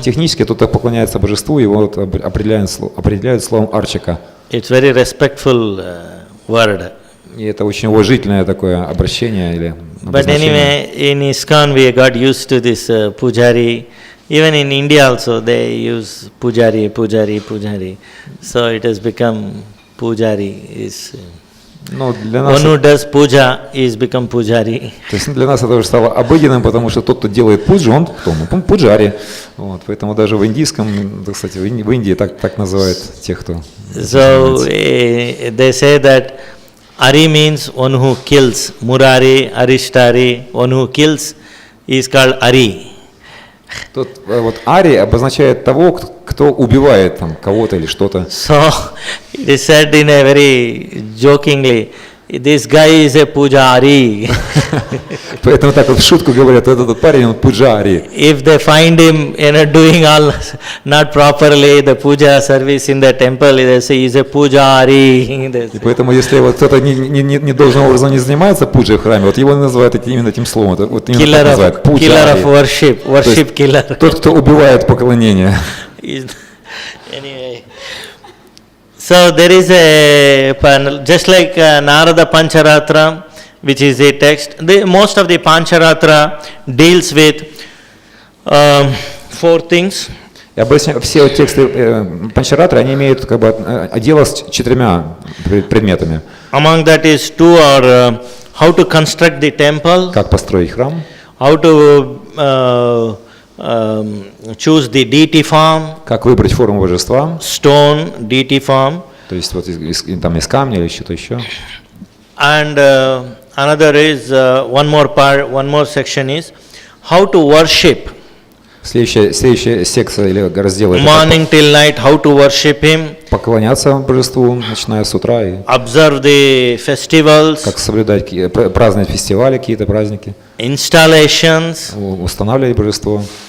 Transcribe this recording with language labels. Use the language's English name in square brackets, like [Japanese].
[Russian] технически тот, кто поклоняется божеству, его вот определяют словом арчака. [English] it's very respectful word. [Russian] И это очень уважительное такое обращение или [English] But [Russian] обозначение. [English] anyway, in ISKCON we got used to this pujari. Even in India also they use pujari, pujari, pujari. So it has become pujari is [Russian] Но для нас, [English] one who does puja is become pujari. [Russian] то есть для нас это уже стало обыденным, потому что тот, кто делает пуджу, он кто? Он пуджари. Вот, поэтому даже в индийском, кстати, в Индии так называют тех, кто... [English] So they say that Ari means one who kills. Murari, Arishtari, one who kills is called Ari. [Russian] Тот, вот ари обозначает того, кто убивает там кого-то или что-то. [English] So it is said in a very jokingly, this guy is a pujari. [Russian] Поэтому так вот в шутку говорят, этот парень, он пуджари. [English] If they find him, doing all not properly the puja service in the temple, they say he's a pujari. [Russian] И поэтому, если вот кто-то не должным образом не занимается пуджей в храме, вот его называют именно этим словом. Вот именно так называют, пуджари. [English] Killer of worship killer. [Russian] Тот, кто убивает поклонение. [English] Anyway, so there is just like Narada Pancharatra, which is a text. Most of the Pancharatra deals with 4 things. [Russian] И обычно все тексты Панчаратры, они имеют как бы дело с 4 предметами. [English] Among that is 2 are how to construct the temple, [Russian] Как построить храм, [English] how to choose the deity form, [Russian] как выбрать форму божества, [English] stone, deity form, [Russian] то есть вот там из камня или что-то еще. [English] and another is one more section is how to worship. [Russian] Следующая секция или раздел это [English] Morning till night, how to worship him, [Russian] поклоняться божеству, начиная с утра, и [English] observe the festivals, [Russian] как соблюдать, праздновать фестивали, какие-то праздники, [English] installations, [Russian] устанавливать божество.